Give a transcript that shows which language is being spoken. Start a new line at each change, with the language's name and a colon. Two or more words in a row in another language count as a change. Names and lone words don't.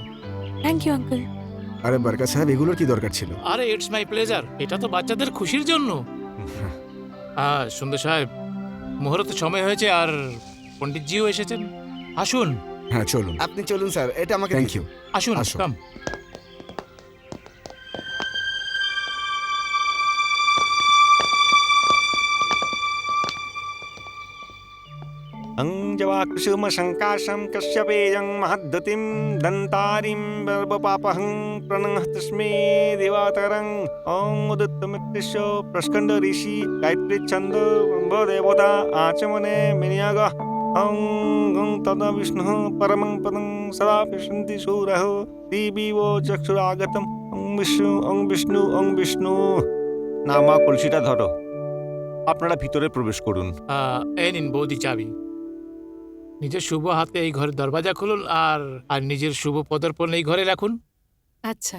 English: thank you uncle.
Bangla: আরে বরকত সাহেব, এগুলোর কি দরকার ছিল? আরে
English: it's my pleasure,
Bangla: এটা তো বাচ্চাদের খুশির জন্য। হ্যাঁ সুন্দর সাহেব, মুহূর্তের সময় হয়েছে আর পণ্ডিতজিও এসেছেন। আসুন হ্যাঁ চলুন, আপনি চলুন স্যার, এটা আমাকে
English: thank you.
Bangla: আসুন, আসো। কাম।
Sanskrit: अंजवाकुसुम शंकाशं कश्यपेयं महद्दतिं दन्तारिं बर्बपापहं प्रणः तस्मै दिवाकरं ॐ उदितमित्यस्य प्रस्कंद ऋषि गायत्री छंद देवता आचमने मिनियाग ॐ गं तदा विष्णुः परमं पदं सदा विशन्ति सूरः दिविवो चक्षुरागतं ॐ विष्णु नामा
Bangla: কলসিটা ধরো। আপনারা ভিতরে প্রবেশ করুন। এই নিন বৌদি চাবি। নিজের শুভ হাতে এই ঘরের দরজা খুলুন আর আর নিজের শুভ পদার্পণ এই ঘরে রাখুন। আচ্ছা।